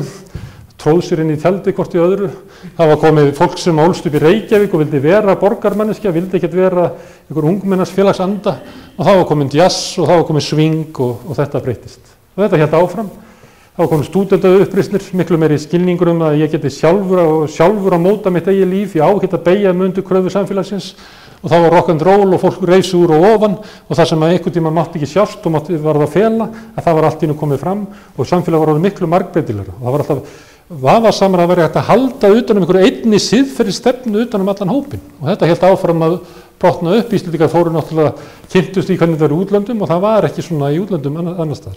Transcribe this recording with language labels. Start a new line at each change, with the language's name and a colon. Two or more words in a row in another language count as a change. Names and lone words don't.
Icelandic: Tróð sér inn í tjaldi hvort í öðru. Það var komið fólk sem ólst upp í Reykjavík og vildi vera borgarmanneskja, vildi ekkert vera einhver ungmennasfélagsanda. Og það var komið jazz og það var komið swing og þetta breytist. Og þetta hélt áfram. Það var komið stúdentauppreisnir, miklu meiri skilningur að ég geti sjálfur að móta mitt eigið líf, ég á ekki að beygja undir kröfur samfélagsins og það var
English: rock and roll
Icelandic: og fólk reis úr og ofan og það sem að einhvern tíma mátti ekki sjást og var það að fela, að það var allt í einu komið fram og samfélag var orðið miklu margbreytilegra. Það var alltaf vafasamur að vera hægt að halda utan einhverju einni siðferðisstefnu utan allan hópinn og þetta hélt áfram að brotna upp. Íslendingar fóru náttúrulega kynntust í hvernig það eru útlöndum og það var ekki svona í útlöndum annars staðar.